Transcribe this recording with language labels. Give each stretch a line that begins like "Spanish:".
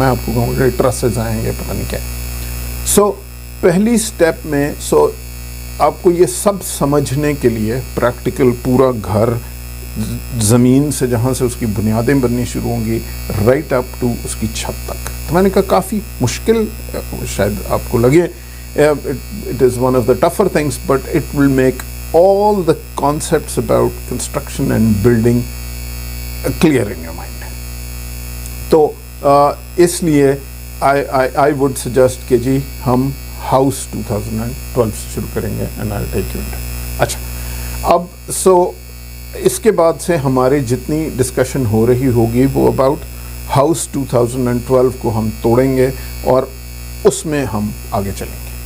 Urdu: میں آپ کو کہوں گا ٹرسز آئیں یا پتہ نہیں کیا. سو پہلی سٹیپ میں آپ کو یہ سب سمجھنے کے لیے پریکٹیکل پورا گھر زمین سے جہاں سے اس کی بنیادیں بننی شروع ہوں گی
English: right up to
Urdu: اس کی چھت تک. تو میں نے کہا کافی مشکل شاید آپ کو لگے،
English: it is one of the tougher things, but it will make all the concepts about construction and building clear in your mind.
Urdu: تو اس لیے
English: I would suggest
Urdu: کہ جی ہم ہاؤس 2012 سے شروع کریں گے
English: and I'll take you into.
Urdu: اچھا اب اس کے بعد سے ہماری جتنی ڈسکشن ہو رہی ہوگی وہ اباؤٹ ہاؤس 2012 کو ہم توڑیں گے اور اس میں ہم آگے چلیں گے.